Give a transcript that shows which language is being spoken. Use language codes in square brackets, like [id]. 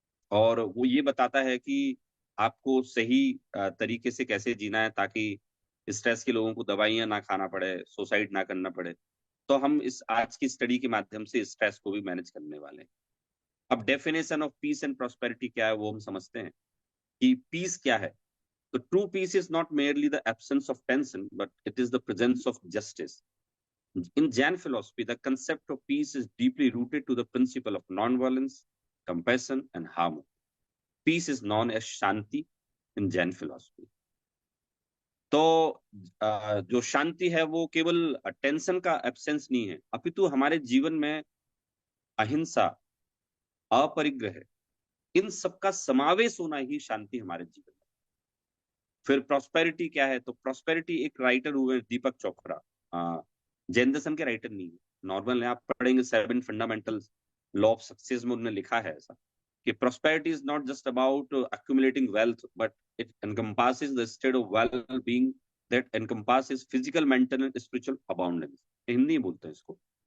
[hi] और वो ये बताता है कि आपको सही तरीके से कैसे जीना है ताकि स्ट्रेस के लोगों को दवाइयां ना खाना पड़े, सुसाइड ना करना पड़े। तो हम इस आज की स्टडी के माध्यम से स्ट्रेस को भी मैनेज करने वाले हैं। अब definition of peace and prosperity क्या है वो हम समझते हैं कि पीस क्या है। [en] तो true peace is not merely the absence of tension but it is the presence of justice. In Jain philosophy, the concept of peace is deeply rooted to the principle of non-violence, compassion, and harmony. Peace is known as Shanti in Jain philosophy. [hi] तो जो शांति है वो केवल tension का absence नहीं है, अपितु हमारे जीवन में अहिंसा, अपरिग्रह, इन सबका समावेश होना ही शांति हमारे जीवन में। फिर प्रॉस्पेरिटी क्या है, तो प्रॉस्पेरिटी एक राइटर हुए दीपक चोपड़ा, जैन दर्शन के राइटर नहीं है, नॉर्मल है। आप पढ़ेंगे 7 फंडामेंटल लॉ ऑफ सक्सेस में उन्होंने लिखा है ऐसा कि [en] Prosperity is not just about accumulating wealth but it encompasses the state of well-being that encompasses physical, mental and spiritual abundance। [hi] Hindi में बोलते हैं इसको।